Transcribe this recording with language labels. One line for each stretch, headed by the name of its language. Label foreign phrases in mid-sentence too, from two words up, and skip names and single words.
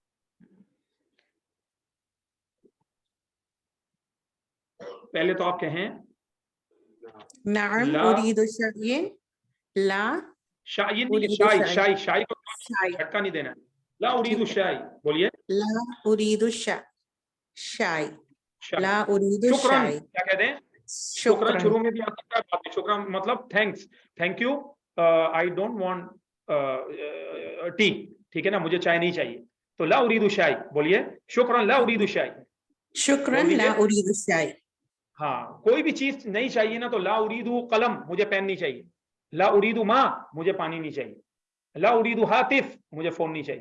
Hindi: पहले तो आप कहें
Arabic: نعم ला أريد شاي. لا
Hindi: शाइन नहीं,
Arabic: उरीदु शाई शयन।
Hindi: शाई शाई को
Arabic: शाय।
Hindi: झटका नहीं देना है।
Arabic: لا أريد
Hindi: ठीक है। शाई, बोलिए
Arabic: لا أريد شاي. शाई। لا أريد शुक्रन, शाय।
Hindi: क्या कहते हैं, शुक्रन
Arabic: शुक्रन।
Hindi: शुरू में भी आ सकता है, बाद में शुक्रन मतलब
English: thanks, thank you, I don't want tea,
Hindi: ठीक है ना, मुझे चाय नहीं चाहिए।
Arabic: तो لا أريد شاي, बोलिए شكرا لا أريد شاي, बोल شكرا لا
Hindi: दीजिए।
Arabic: أريد شاي.
Hindi: हाँ, कोई भी चीज नहीं चाहिए ना, तो
Arabic: لا أريد قلم,
Hindi: मुझे पेन नहीं चाहिए।
Arabic: لا أريد ماء,
Hindi: मुझे पानी नहीं चाहिए।
Arabic: لا أريد هاتف,
Hindi: मुझे फोन नहीं चाहिए।